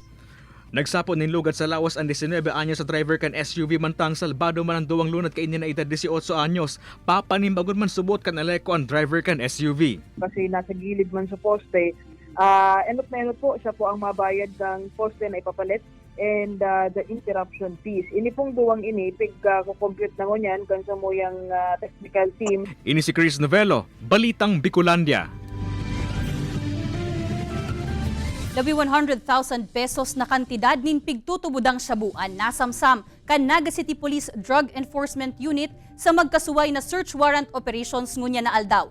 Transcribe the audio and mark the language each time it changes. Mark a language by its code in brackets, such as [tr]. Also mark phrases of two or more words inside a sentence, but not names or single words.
[bik] Nagsapo nin lugad sa lawas ang 19 anyos sa driver kan SUV mantang salbado man ang duwang lunat kay na edad 18 anyos. Papanimbagon man subot kan Aleco ang driver kan SUV. Kasi nasa gilid man sa poste, enot na enot po siya po ang mabayad ng poste na ipapalit [en] and the interruption fees. [bik] Ini pong duwang ini pig-compute na ngunyan kan sa moyang [en] technical team. [bik] Ini si Chris Novelo, Balitang Bicolandia. Labi 100,000 pesos na kantidad nin pigtutubudang sabuan nasamsam kan Naga City Police Drug Enforcement Unit sa magkasuway na [en] search warrant operations [bik] ngunya na aldaw.